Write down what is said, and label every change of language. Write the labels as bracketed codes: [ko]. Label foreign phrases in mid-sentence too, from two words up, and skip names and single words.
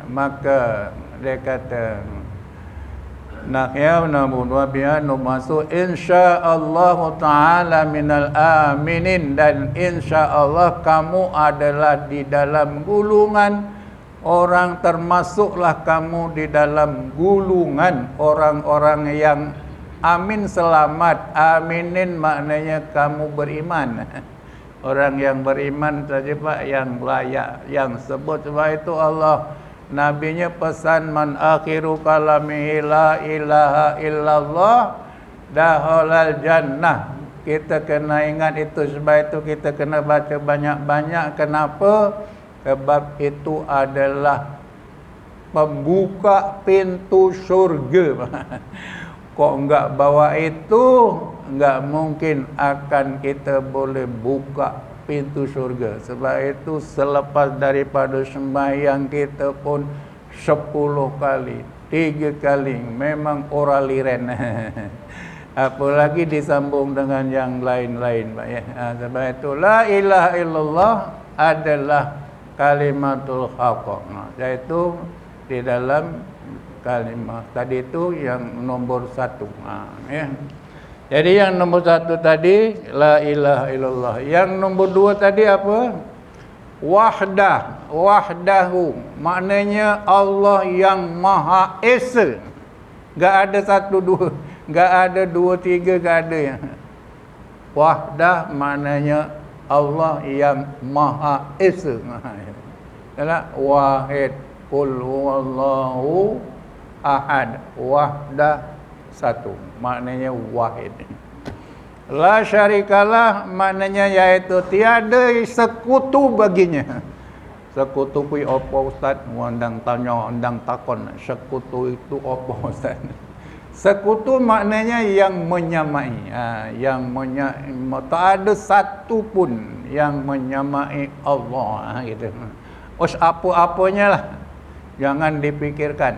[ms] Maka dia kata [ar] nahya wa biha nub'atsu insyaallah taala minal aminin, [ms] dan insyaallah kamu adalah di dalam gulungan orang, termasuklah kamu di dalam gulungan orang-orang yang amin, selamat. Aminin maknanya kamu beriman. Orang yang beriman saja pak yang layak, yang sebut. Sebab itu Allah, nabinya pesan [ar] man akhiru kalamihi la ilaha illallah dakhalal jannah. [ms] Kita kena ingat itu. Sebab itu kita kena baca banyak-banyak. Kenapa? Sebab itu adalah pembuka pintu syurga. [id] Kok enggak bawa itu, enggak mungkin akan kita boleh buka pintu syurga. [ms] Sebab itu selepas daripada sembahyang kita pun 10 kali, 3 kali memang oral liren. Apalagi disambung dengan yang lain-lain pak ya. Sebab itu [ar] la ilaha illallah [ms] adalah [ar] kalimatul haqq. [ms] Yaitu di dalam kalimah. Tadi itu yang nombor 1. Ya. Jadi yang nombor 1 tadi [ar] la ilaha illallah. [ms] Yang nombor 2 tadi apa? Wahdahu. Maknanya Allah yang Maha Esa. [id] Enggak ada 1 2, enggak ada 2 3, enggak ada ya. [ms] Wahdah maknanya Allah yang Maha Esa. Adalah wahid, [ar] qul huwallahu ahad, [ms] wahdah 1, maknanya wahid. [ar] La syarikalah [ms] maknanya iaitu tiada sekutu baginya. [jv] Sekutu kui [ms] apa ustaz? [jv] Undang tanya, undang takon. [ms] Sekutu itu apa ustaz? Sekutu maknanya yang menyamai. Tak ada satu pun yang menyamai Allah. Gitu. Apa-apanya lah. Jangan dipikirkan.